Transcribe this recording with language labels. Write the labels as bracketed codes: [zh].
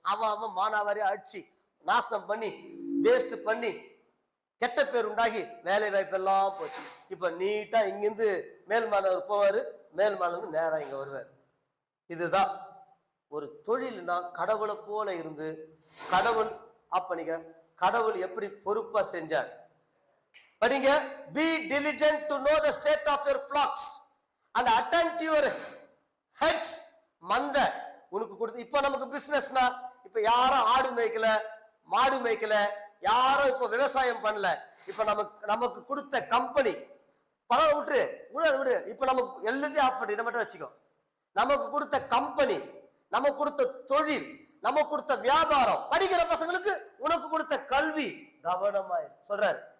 [ta] அவன் மானாவாரி அடிச்சு நாசனம் பண்ணி வேஸ்ட் பண்ணி கெட்ட பேர் உண்டாகி வேலை வாய்ப்பெல்லாம் போச்சு. இப்ப நீட்டா இங்கிருந்து மேல் மாநகர் போவாரு, மேல் மாநகர் நேரா இங்க வருவார். இதுதான் ஒரு தொழில்னா கடவுளை போல இருந்து கடவுள் அப்பனிங்க கடவுள் எப்படி பொறுப்பா செஞ்சார் படிங்க. [en] be diligent to know the state of your flocks and attend to your heads. [ta] மந்த உனக்கு கொடுத்து, இப்ப நமக்கு பிசினஸ்னா இப்ப யாரும் ஆடு மேய்க்கல, மாடு மேய்க்கல, யாரும் இப்ப விவசாயம் பண்ணல. இப்ப நமக்கு கொடுத்த கம்பெனி பரவ விட்டு விடு. இப்ப நமக்கு எல்லாத்தையும் ஆஃப் பண்ணி இதை மட்டும் வச்சுக்கோ. நமக்கு கொடுத்த கம்பெனி, நமக்கு கொடுத்த தொழில், நமக்கு கொடுத்த வியாபாரம், படிக்கிற பசங்களுக்கு உனக்கு கொடுத்த கல்வி, கவனமாயிரு சொல்றாரு.